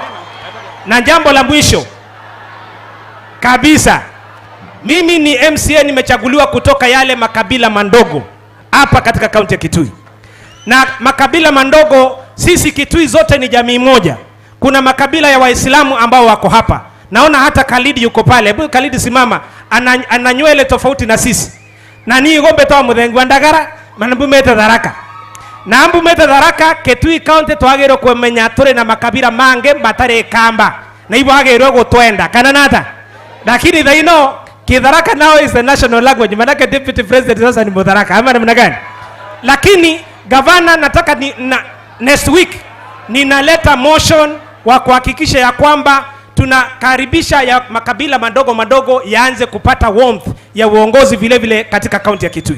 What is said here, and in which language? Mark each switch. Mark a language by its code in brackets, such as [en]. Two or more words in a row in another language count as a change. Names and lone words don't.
[sw] Na jambo la mwisho kabisa, mimi ni MCA, nimechaguliwa kutoka yale makabila mandogo hapa katika kaunti ya Kitui. Na makabila mandogo, sisi Kitui zote ni jamii moja. Kuna makabila ya Waislamu ambao wako hapa. Naona hata Khalid yuko pale. Hebu Khalid simama. Ana nywele tofauti na sisi. [thk] Na ni ngombe toa mudhengu ndagara, manambumete dharaka. Na ambumete dharaka Kitui county twagero kumenya turi na makabila mange matare kamba. Na hivyo agero gutwenda. Kana nata. [en] Lakini they know Kidharaka now is the national language. [sw] Manake [en] deputy president [sw] sasa ni Mudharaka. Ama namna gani? Lakini gavana, nataka [en] next week [sw] ninaleta motion wa kuhakikisha ya kwamba tunakaribisha ya makabila madogo madogo yaanze kupata warmth ya uongozi vile vile katika kaunti ya Kitui.